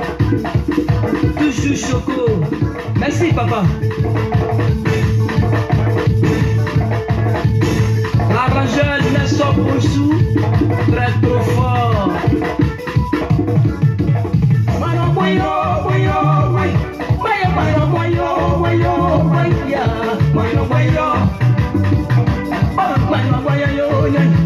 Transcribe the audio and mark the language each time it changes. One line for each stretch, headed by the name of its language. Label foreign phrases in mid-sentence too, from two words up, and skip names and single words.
French: Toujours choco. Merci, papa. L'arrangeur Nelson Boussou, très trop fort.
Lingala: Mano boyo, boyo, boyo. Mano boyo, boyo, boyo. Mano boyo. Oh, mano boyo, yo, yo.